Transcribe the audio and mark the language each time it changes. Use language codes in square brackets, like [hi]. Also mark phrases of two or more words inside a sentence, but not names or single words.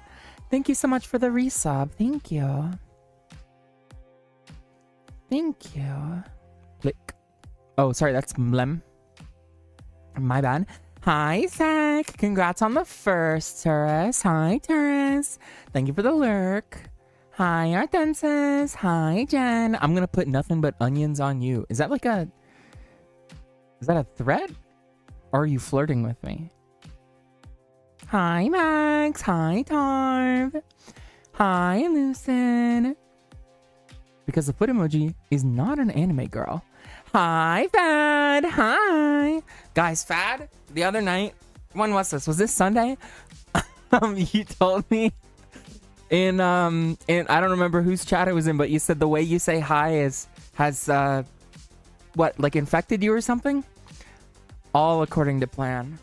[en] Thank you so much for the resub. Thank you. Thank you. Click. Oh, sorry, that's Mlem. My bad. Hi, Zach. Congrats on the first, Turris. Hi, Turris. Thank you for the lurk. Hi, Artensis. Hi, Jen. I'm going to put nothing but onions on you. Is that like a... Is that a threat? Or are you flirting with me? Hi, Max. Hi, Tarv. Hi, Lucid. Because the foot emoji is not an anime girl. Hi, Fad. Hi. Guys, Fad, the other night, when was this? Was this Sunday? You told me in I don't remember whose chat it was in, but you said the way you say hi has what, like infected you or something? All according to plan.